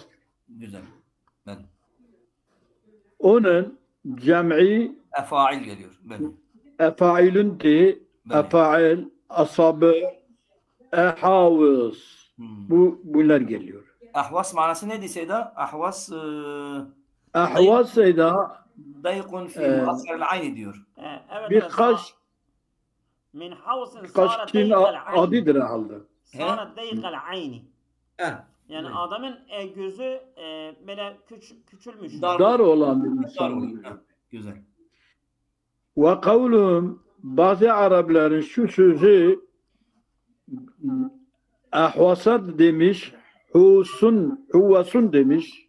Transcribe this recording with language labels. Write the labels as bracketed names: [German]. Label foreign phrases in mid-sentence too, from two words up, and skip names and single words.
[Turkish] Güzel. Onun cem'i efail geliyor. [Arabic] أفاعل، أفاعيل، أصابع، أحاوص. [Turkish] Bunlar geliyor. Ahvas manası neydi Seyda? Ahvas Seyda [Arabic] ضائق في مؤخر العين diyor. [Turkish] birkaç [Arabic] من حوص [Turkish] kaçın adıdır herhalde. [Arabic] صار ضيق العين. [Turkish] Yani adamın gözü böyle küçülmüş. Dar olan bir insan. Güzel. [Arabic] Ve kavlum [Turkish] bazı Arapların şu sözü ahvasat demiş, huvasun demiş.